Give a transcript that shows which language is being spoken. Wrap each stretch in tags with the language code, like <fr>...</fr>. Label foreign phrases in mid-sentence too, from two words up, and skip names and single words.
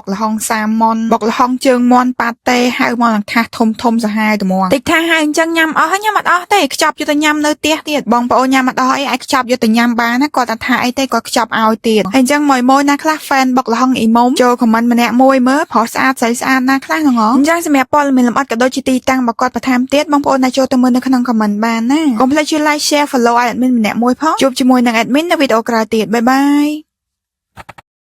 <km>ល្ហុងសាម៉ុនបុកល្ហុងជើងមាន់ប៉ាតេហៅមកនឹងថាសធំសាហាវតែហ្មងតិចថាហៅអញ្ចឹងញ៉ាំអស់ញ៉ាំអត់អស់ទេខ្ចប់យកទៅញ៉ាំនៅផ្ទះទៀតបងប្អូនញ៉ាំអត់អស់អីអាចខ្ចប់យកទៅញ៉ាំបានណាគាត់ថាអីទេគាត់ខ្ចប់ឲ្យទៀតហើយអញ្ចឹងម៉ួយណាខ្លះ fan បុកល្ហុងអ៊ីមុំចូល comment ម្នាក់មួយមើលព្រោះស្អាតស្អាតណាខ្លះហ្នឹងអញ្ចឹងសម្រាប់ព័ត៌មានលម្អិតក៏ដូចជាទីតាំងរបស់គាត់បន្ថែមទៀតបងប្អូនអាចចូលទៅមើលនៅក្នុង comment បានណាកុំភ្លេចជួយ</km> <en>like share follow admin</en> <km>ម្នាក់មួយផងជួបជាមួយនឹង admin នៅវីដេអូក្រោយទៀតបាយបាយ</km>